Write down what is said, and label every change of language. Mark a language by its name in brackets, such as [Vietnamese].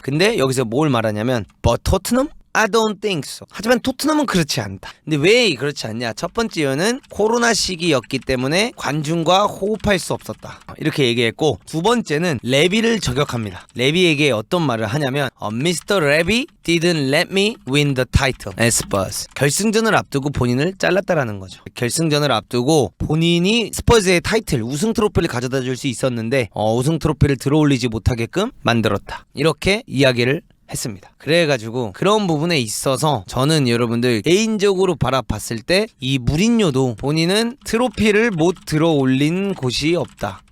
[Korean] 근데 여기서 뭘 말하냐면 [English] But Tottenham? I don't think so. [Korean] 하지만 토트넘은 그렇지 않다. 근데 왜 그렇지 않냐? 첫 번째 이유는 코로나 시기였기 때문에 관중과 호흡할 수 없었다. 이렇게 얘기했고 두 번째는 레비를 저격합니다. 레비에게 어떤 말을 하냐면 Mr. [English] 레비 didn't let me win the title as Spurs. [Korean] 결승전을 앞두고 본인을 잘랐다라는 거죠. 결승전을 앞두고 본인이 스퍼즈의 타이틀 우승 트로피를 가져다 줄 수 있었는데 우승 트로피를 들어올리지 못하게끔 만들었다. 이렇게 이야기를 했습니다. 그래가지고 그런 부분에 있어서 저는 여러분들 개인적으로 바라봤을 때 이 무린요도 본인은 트로피를 못 들어 올린 곳이 없다.